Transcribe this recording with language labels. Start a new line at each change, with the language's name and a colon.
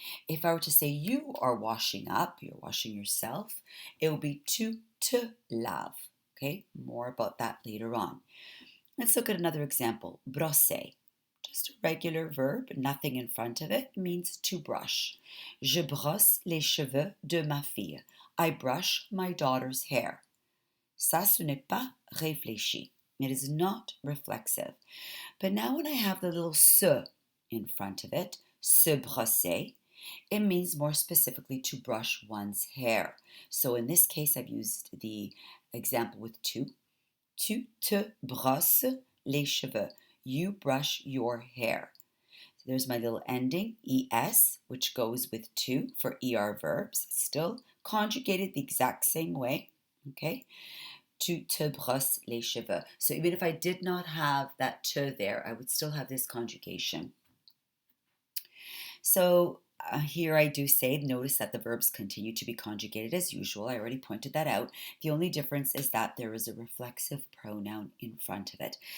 English: If I were to say you are washing up, you're washing yourself, it will be
French: tu te laves.
English: Okay, more about that later on. Let's look at another example. Brosser. Just a regular verb, nothing in front of it, means to brush.
French: Je brosse les cheveux de ma fille.
English: I brush my daughter's hair.
French: Ça, ce n'est pas réfléchi.
English: It is not reflexive. But now when I have the little se in front of it, se brosser, it means more specifically to brush one's hair. So in this case, I've used the example with tu.
French: Tu te brosses les cheveux.
English: You brush your hair. So there's my little ending, es, which goes with to for er verbs. It's still conjugated the exact same way. Okay?
French: Tu te brosses les cheveux.
English: So even if I did not have that te there, I would still have this conjugation. So here I do say, notice that the verbs continue to be conjugated as usual. I already pointed that out. The only difference is that there is a reflexive pronoun in front of it.